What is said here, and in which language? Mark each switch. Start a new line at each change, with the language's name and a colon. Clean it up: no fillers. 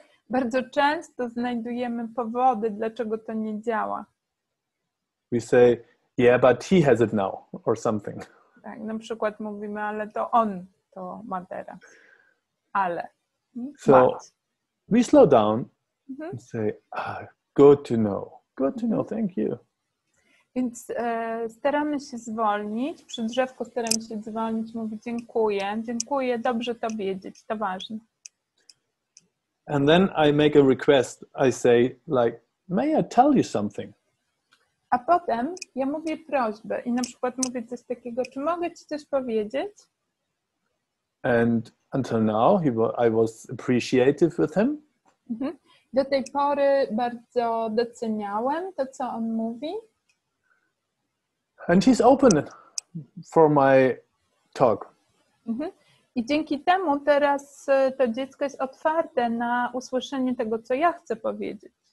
Polish: Bardzo często znajdujemy powody, dlaczego to nie działa.
English: We say, yeah, but he has it now, or something.
Polish: Tak, na przykład mówimy, ale to on to ma teraz. Ale.
English: So we slow down and say, good to know, thank you.
Polish: Więc staramy się zwolnić, przy drzewku staramy się zwolnić, mówić dziękuję, dobrze to wiedzieć, to ważne.
English: And then I make a request. I say, like, may I tell you something?
Polish: A potem ja mówię prośbę i na przykład mówię coś takiego, czy mogę ci coś powiedzieć?
English: And until now, I was appreciative with him.
Polish: Do tej pory bardzo doceniałem to, co on mówi.
English: And he's open for my talk.
Polish: I dzięki temu teraz to dziecko jest otwarte na usłyszenie tego, co ja chcę powiedzieć.